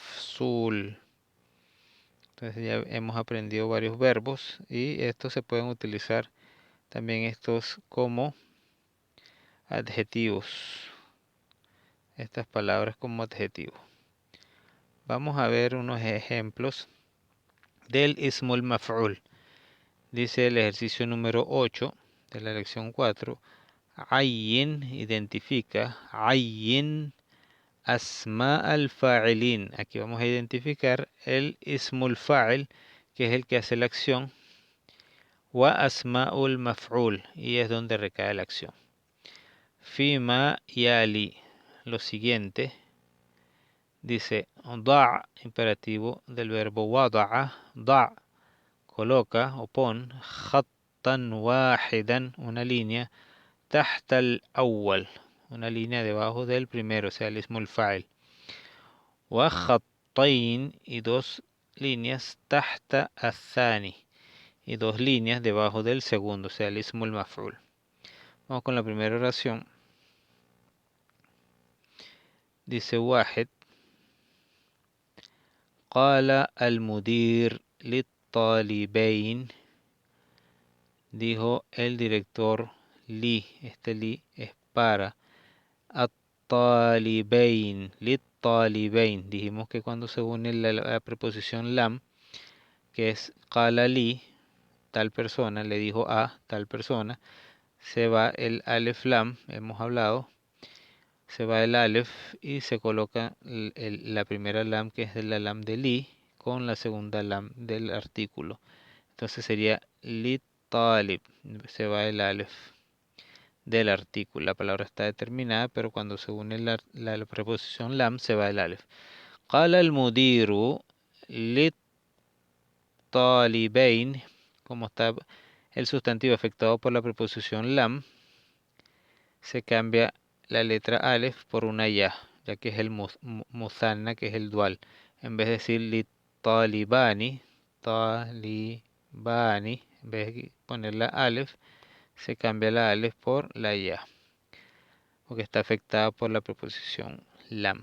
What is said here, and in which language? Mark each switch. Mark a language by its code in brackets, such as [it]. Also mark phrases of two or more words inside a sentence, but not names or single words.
[es] Entonces ya hemos aprendido varios verbos y estos se pueden utilizar también estos como adjetivos. Estas palabras como adjetivos. Vamos a ver unos ejemplos del [ar] اسم المفعول. [es] Dice el ejercicio número 8 de la lección 4. Ayyin, identifica. [ar] عيّن أسماء الفاعلين. [es] Aquí vamos a identificar el [ar] اسم الفاعل, [es] que es el que hace la acción. [ar] وأسماء المفعول, [es] y es donde recae la acción. [ar] فيما يلي, [es] lo siguiente. Dice, da, imperativo del verbo wada'a, da, coloca o pon, [ar] خطا واحدا, [es] una línea, [ar] تحت الأول, [es] una línea debajo del primero, o sea, el [ar] اسم الفاعل. وخطين, [es] y dos líneas [ar] تحت الثاني, [es] y dos líneas debajo del segundo, o sea, el ismul maf'ul. Vamos con la primera oración. Dice [ar] واحد قال المدير للطالبين, [es] dijo el director li, este li es para [ar] الطالبين للطالبين. [es] Dijimos que cuando se une la preposición lam, que es [ar] قال لِ, [es] tal persona, le dijo a tal persona, se va el alef lam, hemos hablado, se va el alef y se coloca la primera lam, que es de la lam de li, con la segunda lam del artículo. Entonces sería [ar] لطالب, [es] se va el alef del artículo. La palabra está determinada, pero cuando se une la preposición lam, se va el alef. [ar] قال المدير للطالبين, [es] como está el sustantivo afectado por la preposición lam, se cambia la letra alef por una ya que es el musanna, que es el dual. En vez de decir [ar] لطالبان, [es] en vez de poner la alef, se cambia la alef por la ya, porque está afectada por la preposición lam.